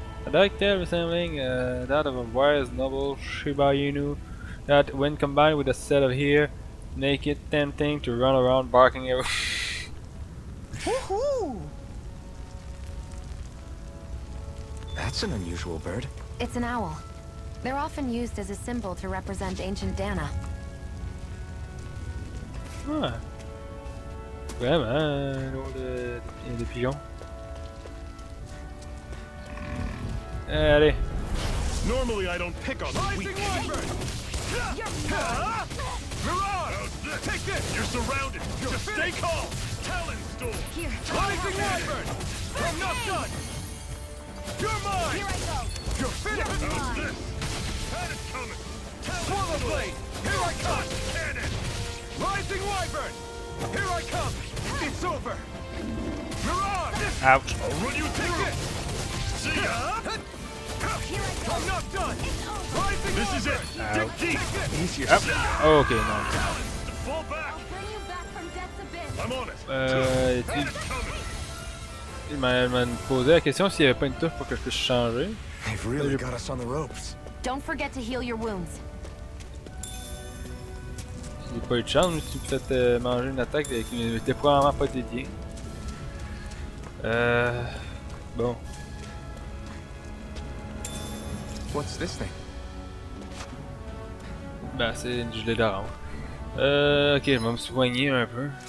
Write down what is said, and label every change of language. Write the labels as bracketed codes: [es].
[en] A dark tale resembling that of a wise noble Shiba Inu that, when combined with a set of hair, make it tempting to run around barking everywhere. That's an unusual bird. It's an owl. They're often used as a symbol to represent ancient Dana. Ah. [fr] Vraiment, drôle de pigeon. Allez. [en] Normally I don't pick on the weak. Mirage! Take this! You're surrounded. Just stay calm. Talon Storm. Here. Rising Wyvern! I'm not done! You're mine! Here I go. You're finished! How's this? That is coming. Swallow Blade! Here I come! Cannon. Rising Wyvern! Here I come! It's over! Mirage! Ouch. I'll run you through. See ya. Here I go. I'm not done! Rising This is it. Wyvern! Dig deep. Easier. [fr] Oh, ok, non. [en] Fall back. I'll bring you back from death's abyss. I'm on it. [fr] Tu, [en] That is coming. [fr] il m'a posé la question s'il n'y avait pas une touche pour que je puisse changer. [en] They've really got us on the ropes. Don't forget to heal your wounds. [fr] J'ai pas eu de chance, je me suis peut-être manger une attaque qui n'était probablement pas dédiée. Bon. [en] What's this thing? [fr] Ben, c'est une gelée d'orange. Ok, je vais me soigner un peu.